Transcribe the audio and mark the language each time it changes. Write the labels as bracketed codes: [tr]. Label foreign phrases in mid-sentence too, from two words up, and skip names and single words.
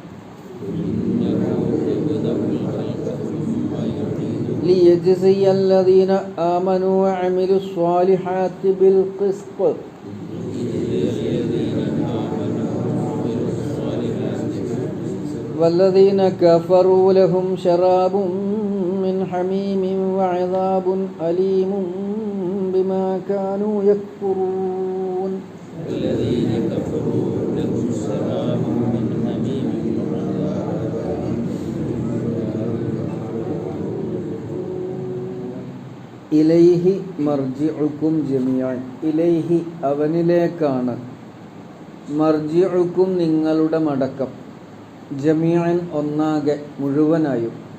[ar] ليجزي الذين آمنوا وعملوا الصالحات بالقسط والذين كفروا لهم شراب من حميم وعذاب أليم بما كانوا يكفرون. والذين كفروا لهم شراب من حميم إليه مرجعكم جميعا. [ml] ഇലൈഹി അവനിലേക്കാണ്, മർജിഉക്കും നിങ്ങളുടെ മടക്കം, ജമീഅൻ ഒന്നാകെ മുഴുവനായും.